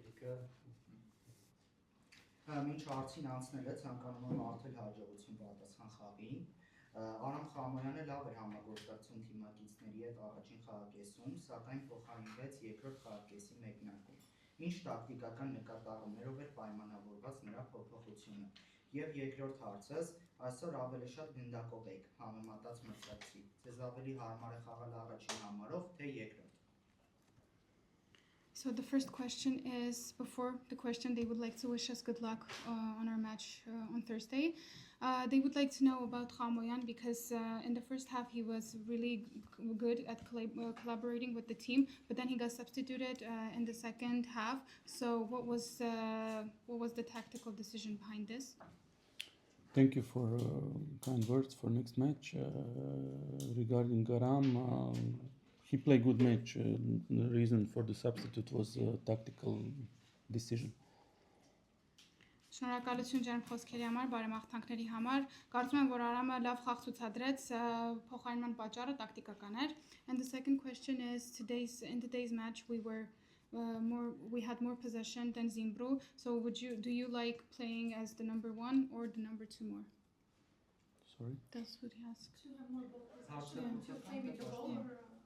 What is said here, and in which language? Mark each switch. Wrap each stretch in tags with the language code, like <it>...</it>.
<hy>Մինչ հարցին անցնել է, ցանկանում եմ արդել հաջողություն պատասխան խաղին։ Արամ Խամոյանը լավ էր համագործակցում թիմակիցների հետ առաջին խաղակեսում, սակայն փոխարինվեց երկրորդ խաղակեսի մեկնարկում։ Ինչ տակտիկական նկատառումներով էր պայմանավորված նրա փոփոխությունը։ Եվ երկրորդ հարցս, այսօր ավելի շատ գնդակով եք համեմատած մրցակցի։ Ձեզ ավելի հարմար է խաղալ առաջին համարով, թե երկրորդ։</hy> <en>So the first question is, before the question, they would like to wish us good luck on our match on Thursday. They would like to know about Khamoyan because in the first half he was really good at collaborating with the team, but then he got substituted in the second half. So what was the tactical decision behind this? Thank you for kind words for next match. Regarding Garam, he played good match. The reason for the substitute was a tactical decision.</en> <hy>Շնորհակալություն ջերմ խոսքերի համար, բարեմաղթանքների համար։ Կարծում եմ, որ Արամը լավ խաղ ցուցադրեց, փոխարինման պատճառը տակտիկական էր.</hy> <en>And the second question is in today's match we had more possession than Zimbru. So do you like playing as the number 1 or the number 2 more? Sorry? That's what he asked. To have more ball possession, to play with the ball or</en>